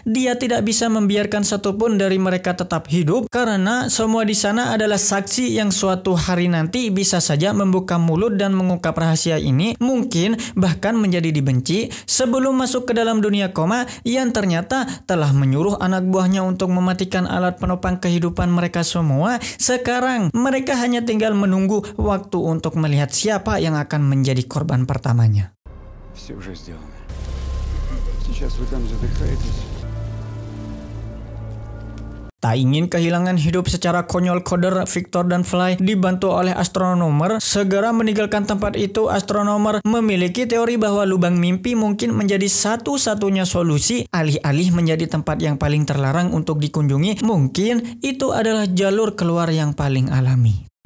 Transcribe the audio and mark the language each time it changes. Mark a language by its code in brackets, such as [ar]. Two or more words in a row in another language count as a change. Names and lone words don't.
[id] Dia tidak bisa membiarkan satupun dari mereka tetap hidup karena semua di sana adalah saksi yang suatu hari nanti bisa saja membuka mulut dan mengungkap rahasia ini, mungkin bahkan menjadi dibenci. Sebelum masuk ke dalam dunia koma, Ian ternyata telah menyuruh anak buahnya untuk mematikan alat penopang kehidupan mereka semua. Sekarang mereka hanya tinggal menunggu waktu untuk melihat siapa yang akan menjadi korban pertamanya. [ru] Все уже сделано. Сейчас вы там задыхаетесь. [id] Tak ingin kehilangan hidup secara konyol, Coder, Victor, dan Fly dibantu oleh astronomer segera meninggalkan tempat itu. Astronomer memiliki teori bahwa lubang mimpi mungkin menjadi satu-satunya solusi. Alih-alih menjadi tempat yang paling terlarang untuk dikunjungi, mungkin itu adalah jalur keluar yang paling alami.